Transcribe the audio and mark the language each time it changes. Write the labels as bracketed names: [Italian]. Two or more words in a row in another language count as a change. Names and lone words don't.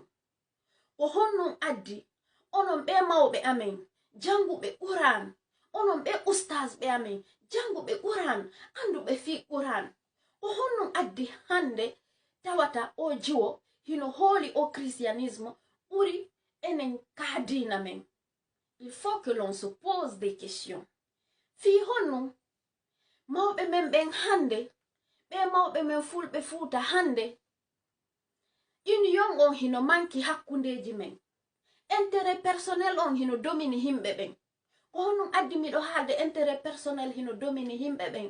[Fula] Ko honnum addi onon ɓe mawɓe amen janguɓe Quran, onon ɓe ustaz ɓe amen janguɓe Quran, anduɓe fi Quran. Ko honnum addi hande tawata o jiwo hino hooli o christianisme ɓuri enen kadina men. [French] Il faut que l'on se pose des questions. [Fula] Fi honnum mawɓe men ɓen hande ɓe mawɓe men fulɓe Fuuta hande union on hino manki hakkundeji men. [French] Intérêt personnel [Fula] on hino domini himɓe ɓen. Ko honum addi miɗo haalde [French] intérêt personnel [Fula] hino domini himɓe ɓen.